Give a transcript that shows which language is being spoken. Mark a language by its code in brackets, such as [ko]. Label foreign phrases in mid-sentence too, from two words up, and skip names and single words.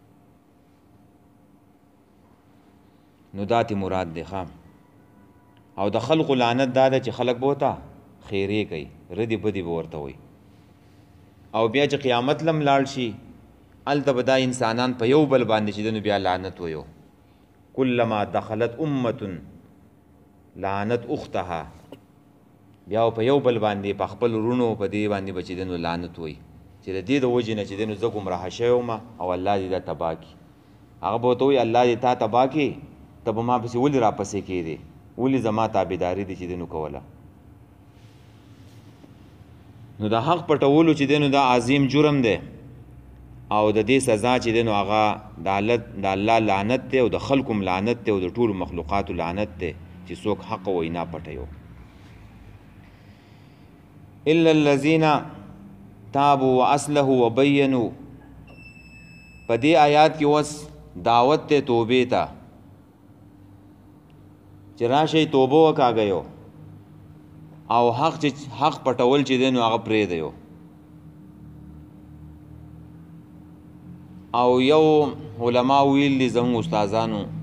[ps] نو دا تی مراد دی ښه او د خلقو لعنت دا ده چې خلق به ورته خیرې کوي ردې بدې به ورته وایي او بیا چې قیامت لم لاړ شي هلته به دا انسانان په یو بل باندې چې دی نو بیا لعنت ویو [ar] کلما دخلت امة لعنت اختها [ps] بیا په یو بل باندې په خپل ورونو په دې باندې به چې دی نو لعنت وایي چې د دې د وجې نه چې دی نو زه ګمراه شوی وم او الله دې دا تباه کړي هغه به ورته وایي الله دې تا تباه کړي ته به ما پسې ولې راپسې کېدې ولې زما تابعداري دې چې دی نو کوله نو د حق پټولو چې دی نو دا عظیم جرم دی او د دې سزا چې دی نو هغه د الله لعنت دی او د خلکو لعنت دی او د ټولو مخلوقاتو لعنت دی چې څوک حق وینا پټوي [ar] الا الذين تابوا واصلحوا وبينوا [ps] په دې آیات کې وس دعوت ته توبې ته چې راشئ توبه وکاږئ او حق پټول چې دی نو هغه پرېږدئ او یو علما ویل دي زموږ استادانو